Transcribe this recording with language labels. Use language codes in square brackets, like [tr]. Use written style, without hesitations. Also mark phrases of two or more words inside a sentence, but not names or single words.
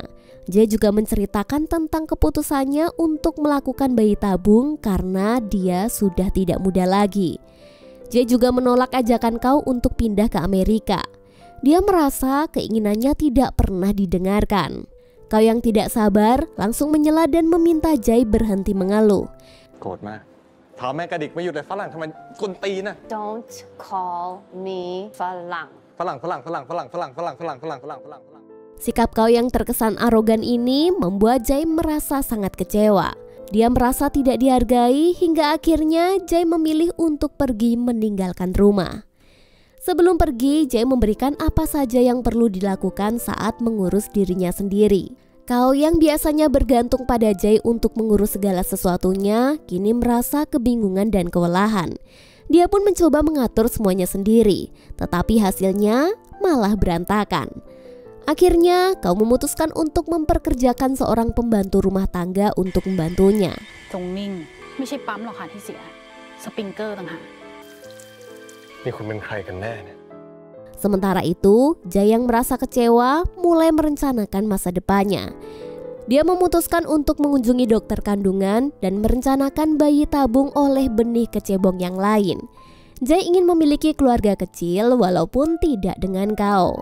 [id] Jae juga menceritakan tentang keputusannya untuk melakukan bayi tabung karena dia sudah tidak muda lagi. Jae juga menolak ajakan Kao untuk pindah ke Amerika. Dia merasa keinginannya tidak pernah didengarkan. Kao yang tidak sabar langsung menyela dan meminta Jae berhenti mengeluh. [th] โกรธมากเท้าแม่กระดิกไม่หยุดเลยฝรั่งทำไมกวนตีนน่ะ [en] Don't call me ฝรั่ง [id] Sikap Kao yang terkesan arogan ini membuat Jae merasa sangat kecewa. Dia merasa tidak dihargai hingga akhirnya Jae memilih untuk pergi meninggalkan rumah. Sebelum pergi, Jae memberikan apa saja yang perlu dilakukan saat mengurus dirinya sendiri. Kao yang biasanya bergantung pada Jae untuk mengurus segala sesuatunya, kini merasa kebingungan dan kewalahan. Dia pun mencoba mengatur semuanya sendiri, tetapi hasilnya malah berantakan. Akhirnya, Kao memutuskan untuk memperkerjakan seorang pembantu rumah tangga untuk membantunya. [th] ตรงนิ่งไม่ใช่ปั๊มหรอกค่ะที่เสียสปริงเกอร์ต่างหาก นี่คุณเป็นใครกันแน่เนี่ย [id] Sementara itu, Jae yang merasa kecewa mulai merencanakan masa depannya. Dia memutuskan untuk mengunjungi dokter kandungan dan merencanakan bayi tabung oleh benih kecebong yang lain. Jae ingin memiliki keluarga kecil walaupun tidak dengan Kao.